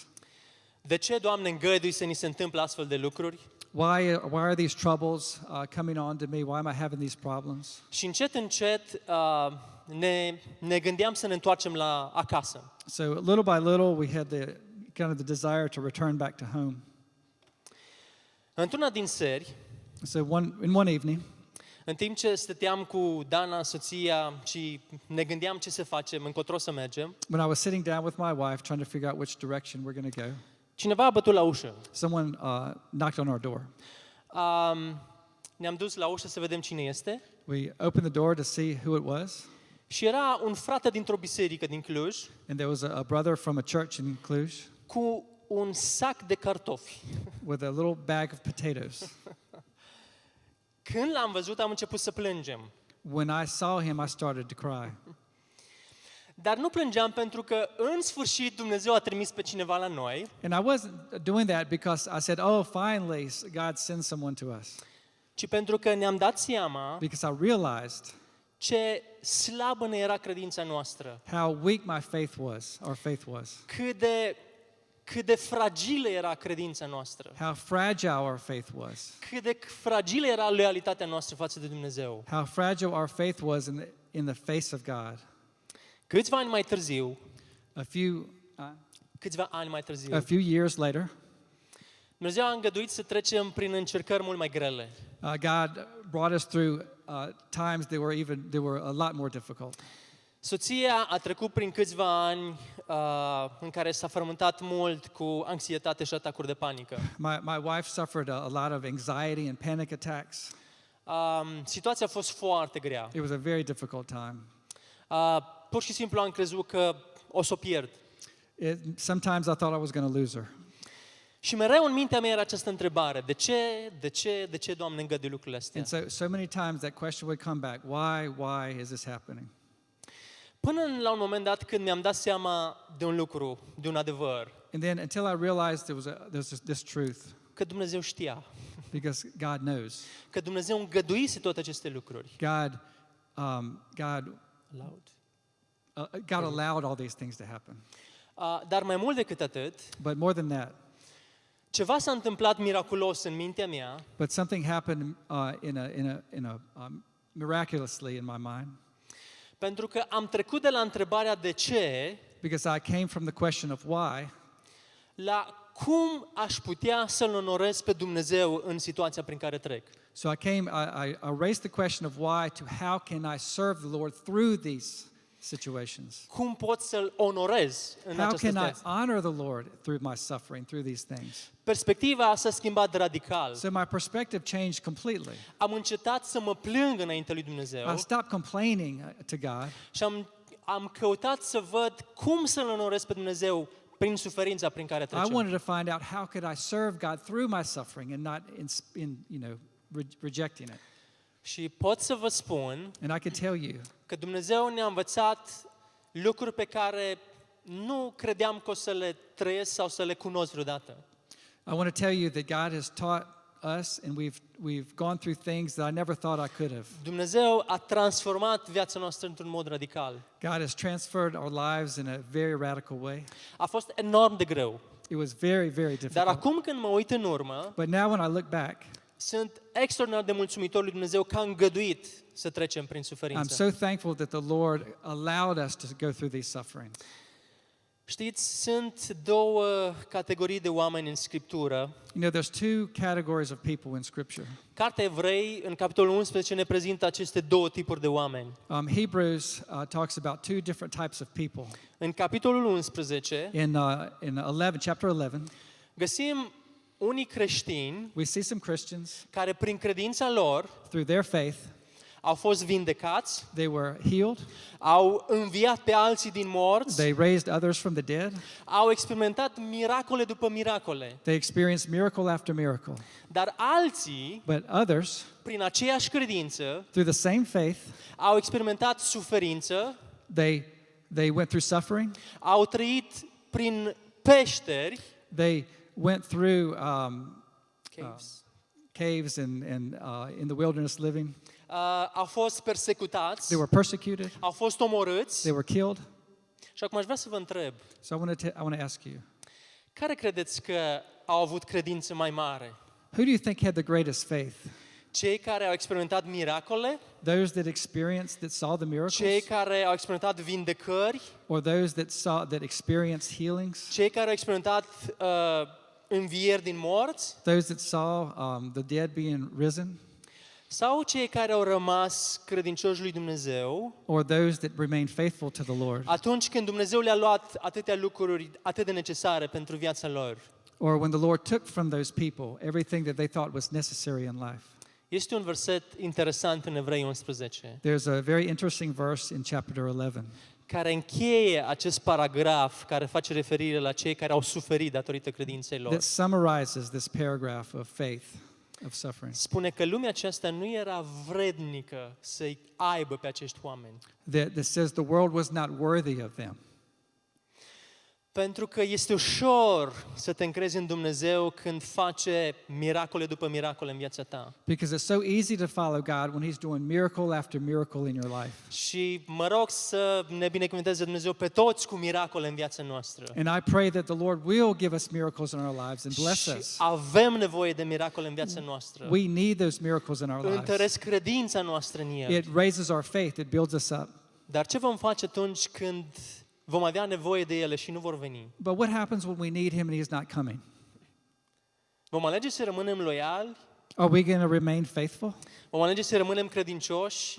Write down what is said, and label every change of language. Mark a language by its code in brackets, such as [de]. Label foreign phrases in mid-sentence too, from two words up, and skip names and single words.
[ro] De ce, Doamne, îngădui să ni se întâmple astfel de lucruri? [en] Why are these troubles coming on to me? Why am I having these problems? [ro] Și încet ne gândeam să ne întoarcem la acasă. [en] So little by little, we had the desire to return back to home. [ro] Într-una din seri, [en] So in one evening, [ro] în timp ce stăteam cu Dana, soția, și ne gândeam ce să facem, încotro să mergem, [en] when I was sitting down with my wife trying to figure out which direction we're going to go, [ro] cineva a bătut la ușă. [en] someone knocked on our door. [ro] Ne-am dus la ușă să vedem cine este [en] We opened the door to see who it was, [ro] și era un frate dintr-o biserică din Cluj [en] and there was a brother from a church in Cluj [ro] cu un sac de cartofi. [en] with a little bag of potatoes. [ro] Când l-am văzut, am început să plângem. [en] When I saw him, I started to cry. [ro] Dar nu plângeam pentru că în sfârșit Dumnezeu a trimis pe cineva la noi, [en] And I wasn't doing that because I said, oh, finally, God sends someone to us. [ro] ci pentru că ne-am dat seama [en] Because I realized [ro] ce slabă ne era credința noastră, [en] how weak my faith was, our faith was. [ro] cât de fragilă era credința noastră, [en] How fragile our faith was. [ro] cât de fragilă era loialitatea noastră față de Dumnezeu. [en] How fragile our faith was in the face of God. [ro] Câțiva ani mai târziu, [en] A few years later, [ro] Dumnezeu a îngăduit să trecem prin încercări mult mai grele. [en] God brought us through times that were a lot more difficult. [ro] Soția a trecut prin câțiva ani în care s-a frământat mult cu anxietate și atacuri de panică. [en] My wife suffered a lot of anxiety and panic attacks. [ro] Situația a fost foarte grea. [en] It was a very difficult time. [ro] Pur și simplu am crezut că o să o pierd. [en] Sometimes I thought I was going to lose her. [ro] Și mereu în mintea mea era această întrebare: de ce, Doamne, îngădui lucrurile astea? [en] And so many times that question would come back. Why is this happening? [ro] Până la un moment dat când mi-am dat seama de un lucru, de un adevăr, [en] And then until I realized there's this truth, [ro] că Dumnezeu știa, [en] because God knows. [ro] că Dumnezeu îngăduise toate aceste lucruri. [en] God allowed all these things to happen. [ro] Dar mai mult decât atât, [en] But more than that, [ro] ceva s-a întâmplat miraculos în mintea mea, [en] but something happened miraculously in my mind, [ro] pentru că am trecut de la întrebarea de ce [en] because I came from the question of why [ro] la cum aș putea să-L onorez pe Dumnezeu în situația prin care trec. [en] So I raised the question of why to how can I serve the Lord through these situations? [ro] Cum pot să-L onorez în [en] How [ro] această [en] can I [ro] situație? [en] honor the Lord through my suffering, through these things? [ro] Perspectiva s-a schimbat radical. [en] So my perspective changed completely. [ro] Am încetat să mă plâng înainte lui [en] I [ro] Dumnezeu [en] stopped complaining to God, [ro] și am căutat să văd cum să-L onorez pe Dumnezeu prin suferința prin care [en] I [ro] trecem. [en] wanted to find out how could I serve God through my suffering and not rejecting it. [ro] Și pot să vă spun [en] And I can tell you [ro] că Dumnezeu ne-a învățat lucruri pe care nu credeam că o să le trăiesc sau să le cunosc vreodată. [en] I want to tell you that God has taught us and we've gone through things that I never thought I could have. [ro] Dumnezeu a transformat viața noastră într-un mod radical. [en] God has transferred our lives in a very radical way. [ro] A fost enorm de greu. [en] It was very, very [ro] Dar [en] difficult. [ro] acum când mă uit în urmă, [en] But now when I look back, [ro] sunt extraordinar de mulțumitor lui Dumnezeu că a îngăduit să trecem prin [en] I'm [ro] suferință. [en] so thankful that the Lord allowed us to go through these sufferings. [ro] Știți, sunt două categorii de oameni în Scriptură. [en] You know, there's two categories of people in Scripture. [ro] Cartea Evrei, în capitolul 11, ne prezintă aceste două tipuri de oameni. [en] Hebrews talks about two different types of people. [ro] În capitolul 11, [en] In 11, chapter 11, [ro] găsim unii creștini [en] we see some Christians, [ro] care prin credința lor [en] through their faith, [ro] au fost vindecați, [en] they were healed, [ro] au înviat pe alții din morți, [en] they raised others from the dead, [ro] au experimentat miracole după miracole. [en] they experienced miracle after miracle. [ro] Dar alții, [en] But others, [ro] prin aceeași credință, [en] through the same faith, [ro] au experimentat suferință, [en] they went through suffering, [ro] au trăit prin peșteri, [en] they went through caves, caves and in the wilderness living. [ro] au fost persecutați, [en] They were persecuted, [ro] au fost omorâți. [en] they were killed. [ro] Și acum aș vrea să vă întreb, [en] So I want to ask you, [ro] care credeți că au avut credință mai mare? [en] who do you think had the greatest faith? [ro] Cei care au experimentat miracole? [en] Those that saw the miracles, [ro] Cei care au experimentat vindecări? [en] or those that experienced healings? [ro] Cei care au experimentat învieri din morți? [en] Those that saw the dead being risen? [ro] Sau cei care au rămas credincioși lui Dumnezeu [en] Or those that remained faithful to the Lord? [ro] atunci când Dumnezeu le-a luat atâtea lucruri atât de necesare pentru viața lor? [en] Or when the Lord took from those people everything that they thought was necessary in life? [ro] Este un verset interesant în Evrei 11 [en] There's a very interesting verse in chapter 11 [ro] care încheie acest paragraf care face referire la cei care au suferit datorită credinței lor. [en] that summarizes this paragraph of faith. of suffering. [ro] Spune că lumea aceasta nu era vrednică să-i aibă pe acești oameni. [en] That says the world was not worthy of them. [ro] Pentru că este ușor să te încrezi în Dumnezeu când face miracole după miracole în viața ta. [en] Because it's so easy to follow God when He's doing miracle after miracle in your life. [ro] Și mă rog să ne binecuvânteze Dumnezeu pe toți cu miracole în viața noastră. [en] And I pray that the Lord will give us miracles in our lives and bless [ro] Și [en] us. [ro] avem nevoie de miracole în viața noastră. [en] We need those miracles in our lives. [ro] Întăresc credința noastră în El. [en] It raises our faith, it builds us up. [ro] Dar ce vom face atunci când vom avea nevoie de ele și nu vor veni? [en] But what happens when we need Him and He's not coming? [ro] Vom alege să rămânem loiali? [en] Are we going to remain faithful? [ro] Vom alege să rămânem credincioși?